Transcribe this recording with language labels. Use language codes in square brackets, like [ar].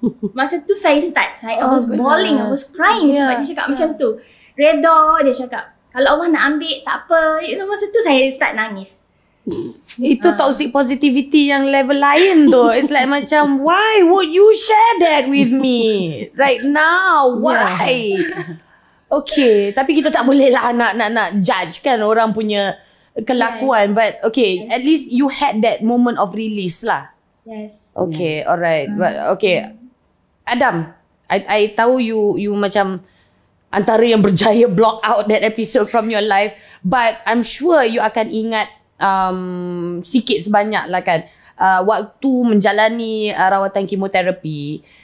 [ms] Masa tu saya start, [en] I was bawling, I was crying [ms] sebab dia cakap macam tu. Reda, dia cakap, kalau Allah nak ambil tak apa. Masa tu saya start nangis. Itu toxic positivity yang level lain tu. [en] It's like macam, why would you share that with me right now? Why? [ms] Okay, tapi kita tak boleh lah nak judge kan orang punya kelakuan. [en] But okay, at least you had that moment of release lah. Yes. Okay, alright. But okay, Adam, I tahu you [ms] macam antara yang berjaya [en] block out that episode from your life. But I'm sure you [ms] akan ingat sikit sebanyak lah kan, waktu menjalani rawatan kemoterapi.